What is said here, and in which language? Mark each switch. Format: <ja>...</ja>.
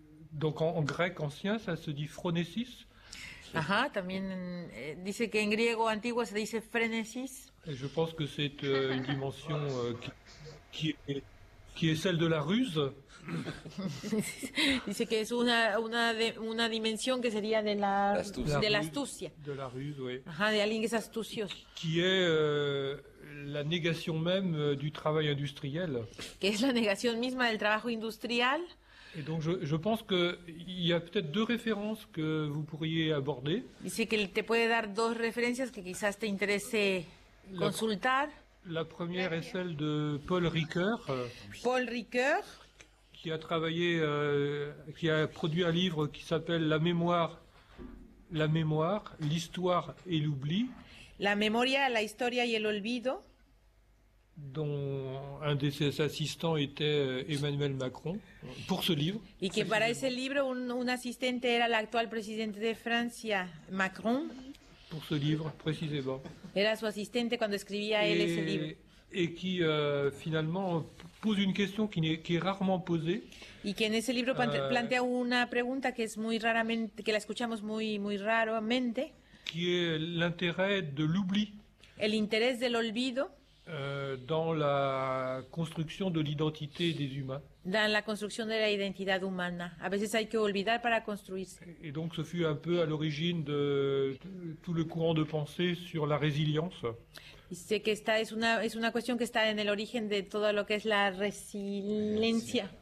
<fr>Donc en grec ancien, ça se dit phronesis.</fr> <es>Ajá, también dice que en griego antiguo se dice frenesis.</es> <fr>Et je pense que c'est une dimension qui est celle de la ruse.</fr> <es>Dice que es una dimensión que sería de la astucia.</es> <fr>De la ruse, oui.</fr> <es>Ajá, de alguien que es astucioso.</es> <fr>Qui est la négation même du travail industriel.</fr> <es>Que es la negación misma del trabajo industrial.</es> <fr>Et donc je pense qu'il y a peut-être deux références que vous pourriez aborder.</fr> <es>Dice que te puede dar dos referencias que quizás te interese consultar.</es> <fr>La première est celle de Paul Ricoeur.</fr> <es>Paul Ricoeur.</es> <fr>Qui a travaillé, qui a produit un livre qui s'appelle La mémoire, l'histoire et l'oubli.</fr> <es>La memoria, la historia y el olvido.</es> <fr>Dont un de ses assistants était Emmanuel Macron, pour ce livre.</fr> <es>Y que para ese libro un asistente era el actual presidente de Francia, Macron.</es> <fr>Pour ce livre, précisément.</fr> <es>Era su asistente cuando escribía él ese libro.</es> <fr>Et qui finalement pose une question qui est rarement posée.</fr> <es>Y que en ese libro plantea una pregunta que es muy raramente, que la escuchamos muy raramente.</es> <fr>Qui est l'intérêt de l'oubli.</fr> <es>El interés del olvido.</es> <fr>Dans la construction de l'identité des humains.</fr> <es>Dans la construction de la identidad humana. A veces hay que olvidar para construirse.</es> <fr>Et donc ce fut un peu à l'origine de tout le courant de pensée sur la résilience.</fr> <es>Dice que esta es una cuestión que está en el origen de todo lo que es la resiliencia.</es>